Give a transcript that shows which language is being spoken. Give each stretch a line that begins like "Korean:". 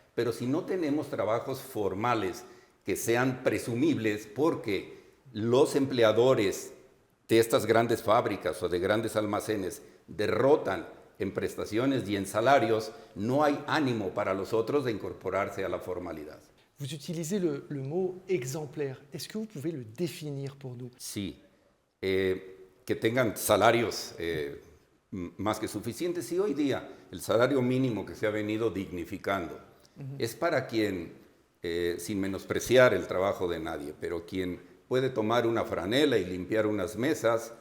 Spanish: Pero si no tenemos trabajos formales que sean presumibles, porque los empleadores de estas grandes fábricas o de grandes almacenes derrotan en prestaciones y en salarios, no hay ánimo para los otros de incorporarse a la formalidad.
French: Vous utilisez le mot exemplaire. Est-ce que vous pouvez le définir pour nous?
Spanish: Sí, que tengan salarios más que suficientes. Y hoy día el salario mínimo que se ha venido dignificando es para quien, sin menospreciar el trabajo de nadie, pero quien puede tomar una franela y limpiar unas mesas,